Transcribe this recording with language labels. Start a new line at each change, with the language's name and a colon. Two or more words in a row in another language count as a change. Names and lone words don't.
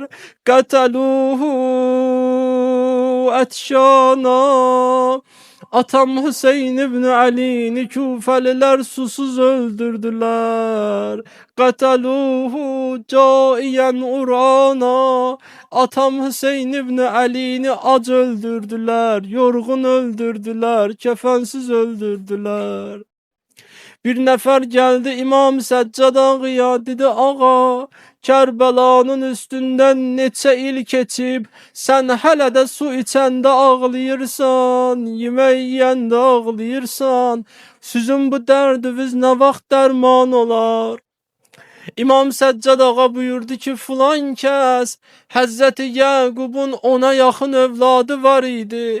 Arabic: قتلوه عطشانا.
Turkish: Atam Hüseyin İbni Ali'ni Küfeliler susuz öldürdüler.
Arabic: قتلوه جائعا عريانا.
Turkish: Atam Hüseyin İbni Ali'ni ac öldürdüler. Yorgun öldürdüler. Kefensiz öldürdüler. Bir nefer geldi İmam Seccad ağaya dedi ağa Kerbelanın üstünden
Azerbaijani: neçə il keçib sen hələ də su içəndə ağlayırsan, yemək yeyəndə ağlayırsan. Sizin bu dərdiniz nə vaxt dərman olar? İmam Seccad ağa buyurdu ki filan kəs Həzzəti Yaqubun ona yaxın övladı var idi.